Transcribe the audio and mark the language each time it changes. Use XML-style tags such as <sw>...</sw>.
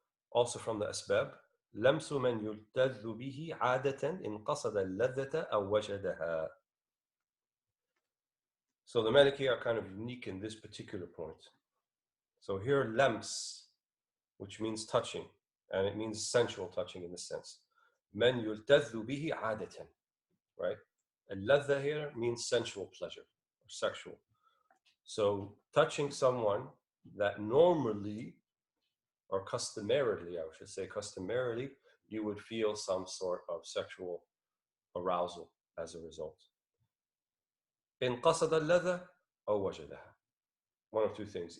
<en>Also from the asbab,</en> <ar>لمس من يلتذ به عادة إن قصد اللذة أو وجدها.</ar> <en>So the Maliki are kind of unique in this particular point. So here, lams, which means touching, and it means sensual touching in this sense.</en> <ar>من يلتذ به عادة,</ar> <en>right? Al-ladha here means sensual pleasure, or sexual. So touching someone that normally, or customarily, I should say customarily, you would feel some sort of sexual arousal as a result.</en> <ar>إن قصد اللذة أو وجدها.</ar> <en>One of two things.</en>